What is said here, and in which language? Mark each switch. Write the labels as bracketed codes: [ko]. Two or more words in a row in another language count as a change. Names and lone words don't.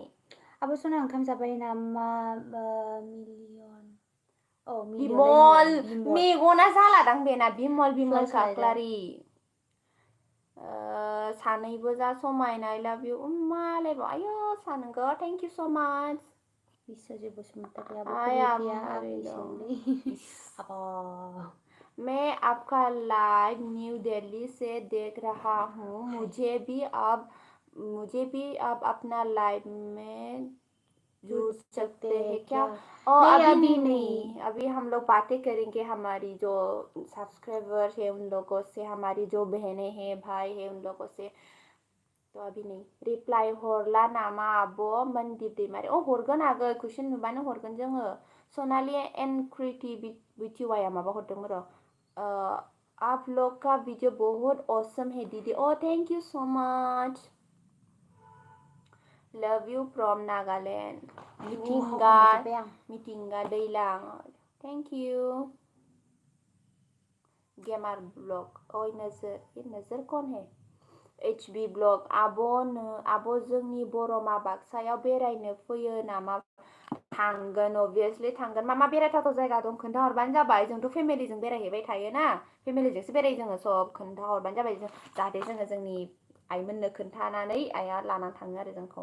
[brx] आब' सना ओंखाम जाबाय नामा मिलियन बिमल मेगना जालादां बेना बिमल काक्लारि सानैबो जा समायना [en] I love you [brx] मालायबा आयो सानगो [en] thank you so much [brx] बिश्वजित बसुमतारी [hi] मैं आपका लाइव न्यू दिल्ली से देख रहा हूँ मुझे भी अब अपना लाइव में जुड़ सकते हैं क्या? नहीं, अभी अभी नहीं, अभी हम लोग बातें करेंगे हमारी जो सब्सक्राइबर है उन लोगों से, हमारी जो बहनें हैं भाई है उन लोगों से, तो अभी नहीं। [brx] रिप्लाइ हरला नामा आब' मनदीप दैमारि? हरगोन आगै, कुइसन नुबानो हरगोन जोङो। सनालि एन कृति बिटिवाया माबा हरदों र'। [hi] आप लोग का वीडियो बहुत ऑसम है दीदी। [en] Thank you so much. Love you from Nagaland. [brx] मिथिंगा दैलां। [en] thank you. gamer blog. [hi] नजर कौन है? HB ब्लग। [brx] आब' जोंनि बरमा बाक्सायाव बेरायनो फैयो नामा? थांगोन, अबभियासलि थांगोन। मा बेरायथावथाव जायगा दं खोन्थाहरबानो जाबाय। जोंथ' फेमिलिजों बेरायहैबाय थायोना, फेमिलिजोंसो बेरायो जोङो सब। खोन्थाहरबानो जाबाय, जाहाथे जोङो जोंनि आइमोननो खोन्थानानै आइया लानानै थाङो आरो जोंखौ।